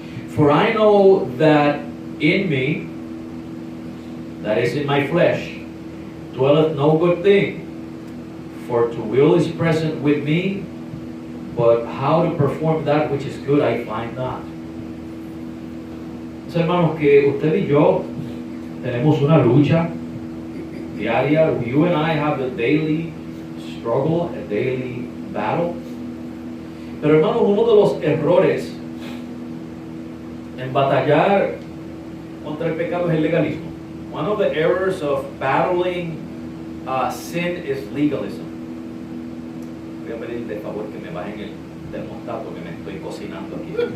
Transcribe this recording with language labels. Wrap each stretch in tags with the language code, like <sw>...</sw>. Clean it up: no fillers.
<en>For I know that in me, that is in my flesh, dwelleth no good thing. For to will is present with me, but how to perform that which is good I find not.</en> <es>Entonces, hermanos, que usted y yo tenemos una lucha diaria.</es> <en>You and I have a daily struggle, a daily battle.</en> <es>Pero, hermanos, uno de los errores en batallar contra el pecado es el legalismo.</es> <en>One of the errors of battling sin is legalism.</en> <es>Voy a pedirle de favor que me bajen el termostato que me estoy cocinando aquí.</es>